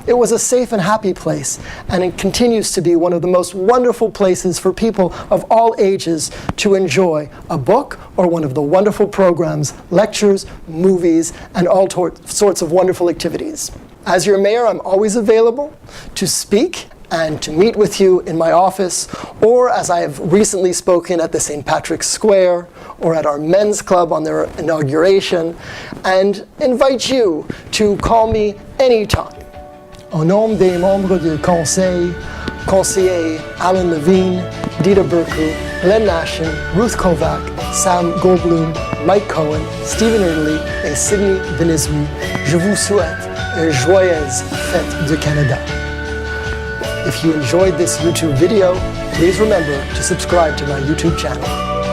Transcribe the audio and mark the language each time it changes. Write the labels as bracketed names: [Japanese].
[English] It was a safe and happy place, and it continues to be one of the most wonderful places for people of all ages to enjoy a book or one of the wonderful programs, lectures, movies, and all sorts of wonderful activities. As your mayor, I'm always available to speak and to meet with you in my office, or as I have recently spoken at the St. Patrick's Square, or at our men's club on their inauguration, and invite you to call me anytime. [French] Au nom des membres du conseil, conseillers Alan Levine, Dita Burku, Glenn Nashin, Ruth Kovac, Sam Goldblum, Mike Cohen, Stephen Erdely, et Sydney Venizmu, je vous souhaite une joyeuse fête du Canada. [English] If you enjoyed this YouTube video, please remember to subscribe to my YouTube channel.